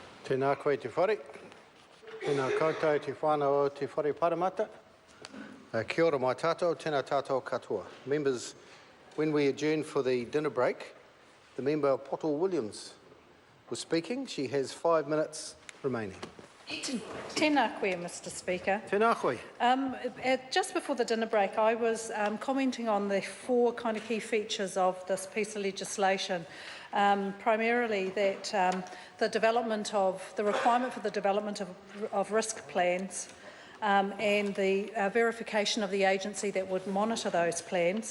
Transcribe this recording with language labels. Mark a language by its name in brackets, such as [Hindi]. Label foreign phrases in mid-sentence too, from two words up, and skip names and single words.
[Māori] Tēnā koe te whare. Tēnā koutou te whānau o te whare paramata. Kia ora mai tātou, tēnā tātou katoa. [English] Members, when we adjourned for the dinner break, the member Pottle Williams was speaking. She has 5 minutes remaining. [Māori] Tēnā koe, [English] Mr Speaker. [Māori] Tēnā koe. [English] Just before the dinner break, I was commenting on the four kind of key features of this piece of legislation. Primarily that the requirement for the development of risk plans and the verification of the agency that would monitor those plans.